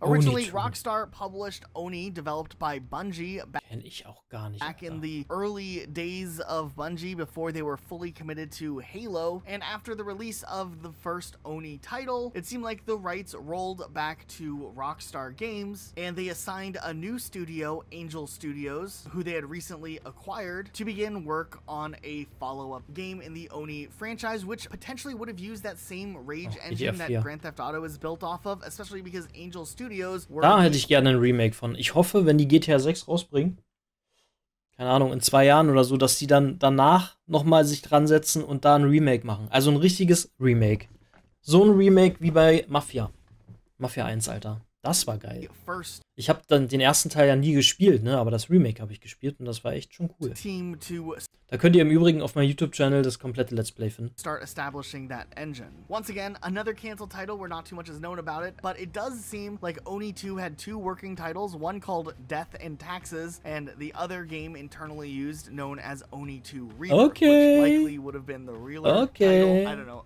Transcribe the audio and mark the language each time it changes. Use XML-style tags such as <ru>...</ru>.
<en>Originally, Rockstar published Oni, developed by Bungie back in the early days of Bungie before they were fully committed to Halo, and after the release of the first Oni title, it seemed like the rights rolled back to Rockstar Games, and they assigned a new studio, Angel Studios, who they had recently acquired, to begin work on a follow-up game in the Oni franchise, which potentially would have used that same Rage engine that Grand Theft Auto is built off of, especially because Angel Studios were...</en> <de>Da hätte ich gerne ein Remake von. Ich hoffe, wenn die GTA 6 rausbringen, keine Ahnung, in 2 Jahren oder so, dass die dann danach nochmal sich dran setzen und da ein Remake machen. Also ein richtiges Remake. So ein Remake wie bei Mafia. Mafia 1, Alter. Das war geil. Ich habe dann den ersten Teil ja nie gespielt, ne? Aber das Remake habe ich gespielt und das war echt schon cool. Da könnt ihr im Übrigen auf meinem YouTube-Channel das komplette Let's Play finden.</de> <en>Start establishing that engine. Once again, another canceled title where not too much is known about it, but it does seem like Oni 2 had 2 working titles, one called Death and Taxes, and the other game internally used known as Oni 2 Rebirth, which likely would have been the real title. I don't know.</en>